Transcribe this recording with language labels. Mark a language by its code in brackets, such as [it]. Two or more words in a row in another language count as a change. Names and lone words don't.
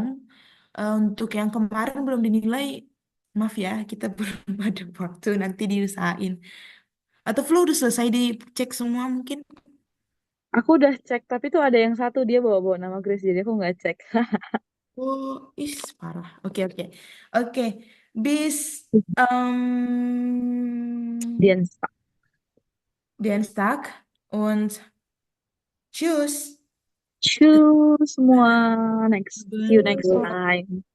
[id] Untuk yang kemarin belum dinilai, maaf ya, kita belum ada waktu, nanti diusahain. Atau Flo udah selesai dicek semua mungkin? Aku udah cek, tapi tuh ada yang satu dia bawa-bawa nama Grace, jadi aku nggak cek. Oh, parah. Oke, oke. Oke, [de] bis Dienstag. Dienstag und tschüss. [id] Tschüss semua. [en] See you next Bye. time.